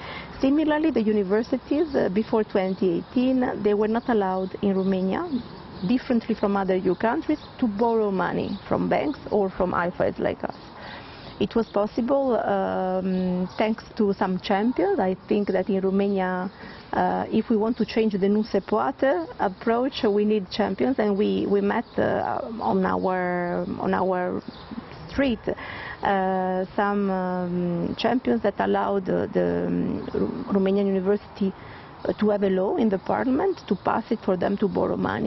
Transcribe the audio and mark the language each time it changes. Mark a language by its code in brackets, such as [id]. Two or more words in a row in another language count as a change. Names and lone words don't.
[en] Similarly, the universities, before 2018, they were not allowed in Romania, differently from other EU countries, to borrow money from banks or from IFAs like us. It was possible thanks to some champions. I think that in Romania, if we want to change the [ro] nu se poate [en] approach, we need champions, and we met on our street some champions that allowed the Romanian university to have a law in the parliament to pass it for them to borrow money.